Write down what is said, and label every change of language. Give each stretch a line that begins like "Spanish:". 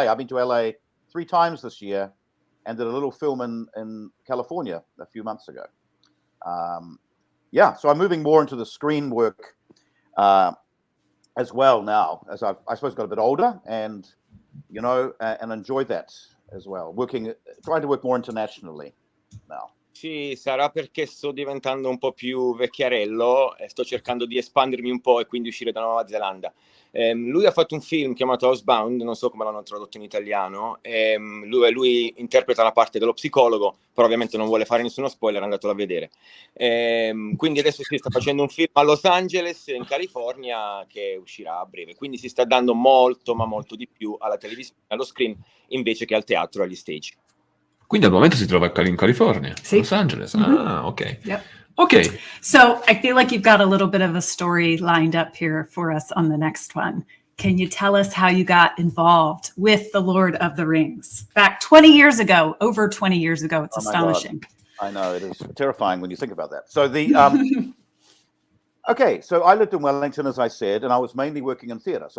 English: I've been to LA 3 times this year, and did a little film in California a few months ago. yeah, so I'm moving more into the screen work as well now, as I suppose got a bit older, and and enjoyed that as well. Trying to work more internationally now.
Italian: Sì, sarà perché sto diventando un po' più vecchiarello e sto cercando di espandermi un po' e quindi uscire da Nuova Zelanda. Lui ha fatto un film chiamato Housebound, non so come l'hanno tradotto in italiano. Lui interpreta la parte dello psicologo, però ovviamente non vuole fare nessuno spoiler, andatelo a vedere. Quindi adesso si sta facendo un film a Los Angeles, in California, che uscirà a breve. Quindi si sta dando molto, ma molto di più alla televisione, allo screen, invece che al teatro, agli stage. Quindi al momento si trova in California, Sì. Los Angeles. Mm-hmm. Ah, ok.
English: Yep. Ok. So I feel like you've got a little bit of a story lined up here for us on the next one. Can you tell us how you got involved with the Lord of the Rings back 20 years ago, over 20 years ago? It's astonishing. I know, it is terrifying when you think about that. So okay, so I lived in Wellington, as I said, and I was mainly working in theatre.